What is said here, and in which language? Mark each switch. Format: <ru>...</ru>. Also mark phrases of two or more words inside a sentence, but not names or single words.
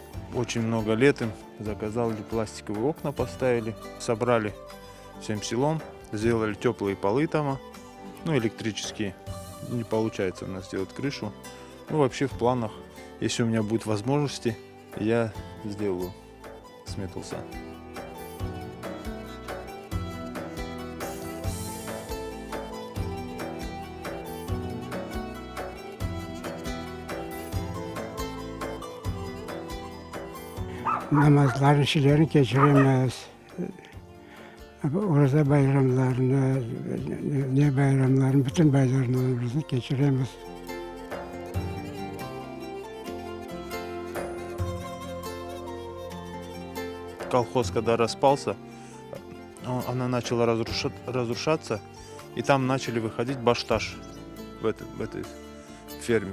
<ru>Очень много лет им заказали пластиковые окна, поставили. Собрали всем селом, сделали теплые полы там, ну, электрические. Не получается у нас сделать крышу. Ну, вообще в планах, если у меня будут возможности, я сделаю сметался.</ru> <tr>Namazların şeylerini geçiremez. Orada bayramlarını, ne bayramlarını, bütün bayramlarımızı geçiremez.</tr> <ru>Колхоз, когда распался, она начала разрушаться, и там начали выходить башташ в этой ферме.</ru>